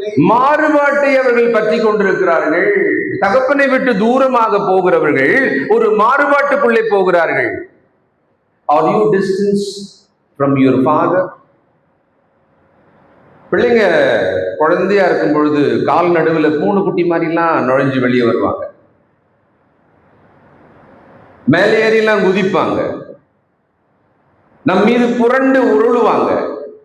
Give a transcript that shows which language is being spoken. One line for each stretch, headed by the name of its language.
Tamil: மாறுபாட்டை அவர்கள் பற்றி கொண்டிருக்கிறார்கள். தகப்பனை விட்டு தூரமாக போகிறவர்கள் ஒரு மாறுபாட்டுக்குள்ளே போகிறார்கள்.
English: Are you distance from your father?
Tamil: பிள்ளைங்க குழந்தையா இருக்கும் பொழுது கால் நடுவில் பூனைக்குட்டி மாதிரிலாம் நுழைஞ்சு வெளியே வருவாங்க. மேலே ஏறிலாம் குதிப்பாங்க. நம் மீது புரண்டு உருளுவாங்க.